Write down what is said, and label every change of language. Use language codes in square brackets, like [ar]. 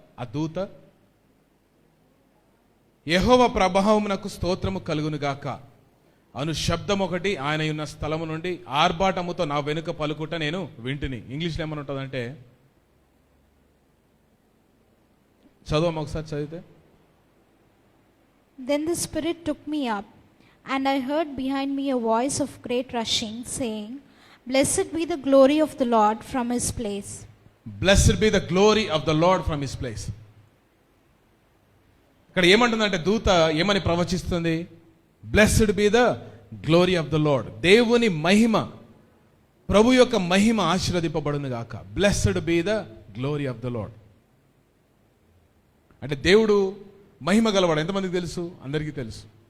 [te] ఆ దూత, యెహోవా ప్రభావమునకు స్తోత్రము కలుగునుగాక అను శబ్దం ఒకటి ఆయన ఉన్న స్థలము నుండి ఆర్భాటముతో నా వెనుక పలుకుట నేను వింటిని. ఇంగ్లీష్లో ఏమని ఉంటుందంటే, చదవము ఒకసారి చదివితే. [en] Then the Spirit took me up, and I heard behind me a voice of great rushing, saying, Blessed be the glory of the Lord from his place. Blessed be the glory of the Lord from his place. [te] ఇక్కడ ఏమంటుందంటే, దూత ఏమని ప్రవచిస్తుంది? [en] Blessed be the glory of the Lord. [te] దేవుని మహిమ, ప్రభు యొక్క మహిమ ఆశీర్వదింపబడును గాక. [en] Blessed be the glory of the Lord. [te] అంటే దేవుడు మహిమ గలవాడు. ఎంతమందికి తెలుసు? అందరికీ తెలుసు.